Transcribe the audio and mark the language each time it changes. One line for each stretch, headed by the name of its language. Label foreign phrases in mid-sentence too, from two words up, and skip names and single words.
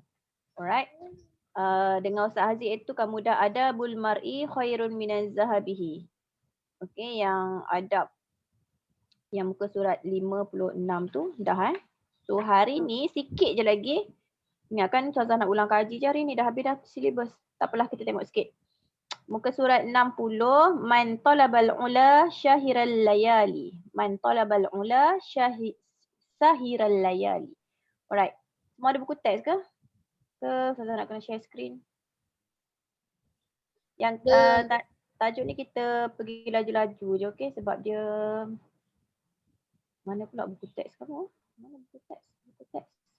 English: Alright.
Malay: Dengan Ustaz Haziq itu kamu dah ada
Arabic: بل مرء خير من ذهبه.
Malay: Okey, yang adab yang muka surat 56 tu dah So hari ni sikit je lagi. Ingatkan Ustazah nak ulang kaji je hari ni, dah habis dah silibus. Tak apalah, kita tengok sikit.
Arabic: Muka surat 60, من طلب العلا سهر الليالي. من طلب العلا سهر الليالي.
English: Alright.
Malay: Semua ada buku teks ke? Ustazah nak kena
English: share screen.
Malay: Yang tajuk ni kita pergi laju-laju je, okey? Sebab dia mana pula buku teks kamu? Mana buku teks? Buku teks.